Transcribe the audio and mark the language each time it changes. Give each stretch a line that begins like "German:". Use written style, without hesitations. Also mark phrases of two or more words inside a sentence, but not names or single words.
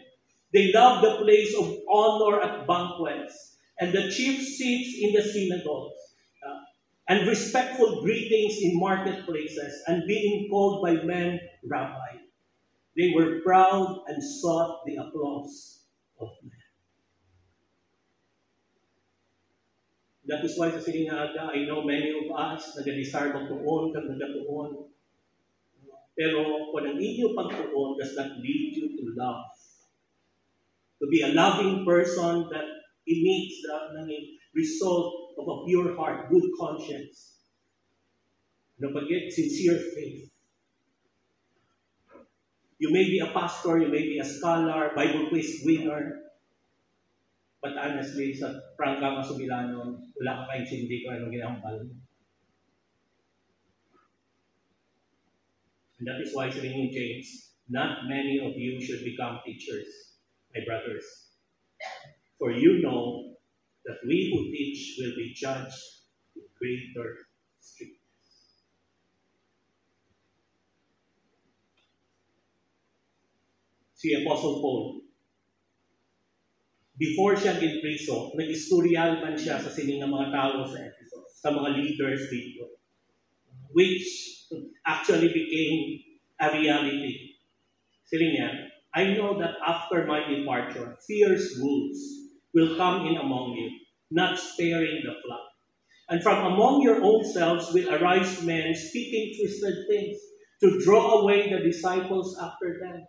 English: They love the place of honor at banquets and the chief seats in the synagogues, and respectful greetings in marketplaces, and being called by men rabbi. They were proud and sought the applause of men. That is why
Hiligaynon: sa siningaga,
English: I know many of us
Hiligaynon: nag-desire magtuon kag nagatuon. Pero kung ang inyo pagtuon
English: does not lead you to love, to be a loving person that emits the result of a pure heart, good conscience, sincere faith. You may be a pastor, you may be a scholar, Bible quiz winner, but honestly,
Hiligaynon: sa prangka kasubilanon, wala ka kaintindi ko anong ginambal.
English: And that is why
Hiligaynon: sabi ni James,
English: not many of you should become teachers, my brothers. For you know that we who teach will be judged with greater strictness.
Hiligaynon: Si Apostle Paul, before siya ginpriso, nag-istoryal man siya sa sining mga tao sa Ephesus, sa mga leaders dito,
English: which actually became a reality.
Hiligaynon: Sili niya,
English: I know that after my departure, fierce wolves will come in among you, not sparing the flock. And from among your own selves will arise men speaking twisted things to draw away the disciples after them.